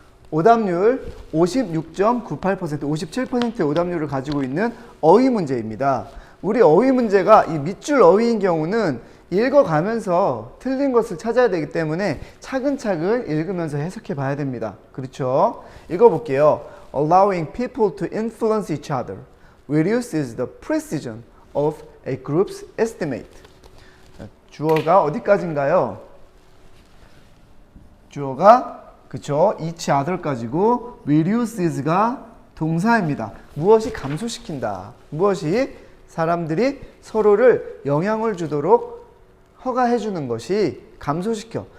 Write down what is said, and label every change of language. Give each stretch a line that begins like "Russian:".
Korean: 오답률 56.98%, 57%의 오답률을 가지고 있는 어휘 문제입니다. 우리 어휘 문제가 이 밑줄 어휘인 경우는 읽어가면서 틀린 것을 찾아야 되기 때문에 차근차근 읽으면서 해석해 봐야 됩니다. 그렇죠? 읽어볼게요.
English: Allowing people to influence each other reduces the precision of a group's estimate.
Korean: 주어가 어디까지인가요? 주어가 그쵸? each other까지고 reduces가 동사입니다. 무엇이 감소시킨다. 무엇이 사람들이 서로를 영향을 주도록 허가해 주는 것이 감소시켜.